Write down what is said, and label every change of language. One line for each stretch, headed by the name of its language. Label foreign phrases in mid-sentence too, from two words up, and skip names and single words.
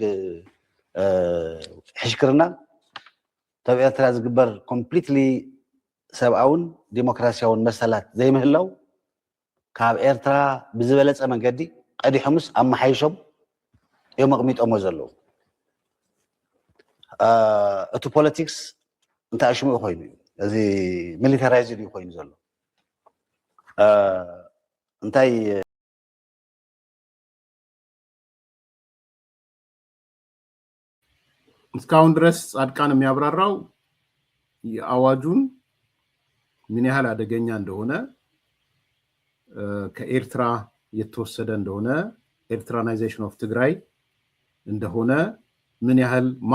Tigrinya: ሕሽክርና ኣብ ኤርትራ ዝግበር ኮምፕሊትሊ ሰብኣውን ዲሞክራሲያውን መሰላት ዘይምህላው ካብ ኤርትራ ብዝበለፀ መንገዲ ቀዲሖምስ ኣመሓይሾም እዮም ኣቕሚጦሞ ዘለዉ እቲ ፖለቲክስ እንተኣሽሙ ኮይኑ እዩ እዚ ሚሊታራይዝድ እዩ ኮይኑ ዘሎ እንታይ
Amharic: እስካሁን ድረስ ጻድቃን የሚያብራራው የአዋጁን ምን ያህል አደገኛ እንደሆነ ከኤርትራ የተወሰደ እንደሆነ
English: Eritreanization of Tigray
Amharic: እንደሆነ ምን ያህል